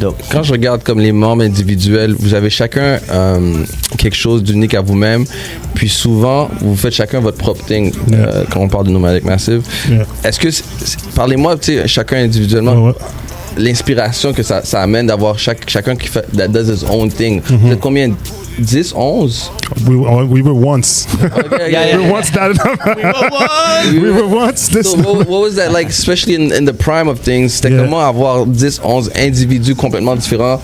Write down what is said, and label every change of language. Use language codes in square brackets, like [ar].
[fr] Quand je regarde comme les membres individuels, vous avez chacun quelque chose d'unique à vous-même, puis souvent vous faites chacun votre propre thing. Quand on parle de Nomadic Massive, est-ce que parlez-moi, tu sais, chacun individuellement, l'inspiration que ça amène d'avoir chacun qui fait [en] that does his own thing. [fr] Vous êtes combien? 10, 11? [en] We were once. Okay, we were once that we were once this. So what was that like, especially in the prime of things? [fr] C'était comment avoir 10, 11 individus complètement différents?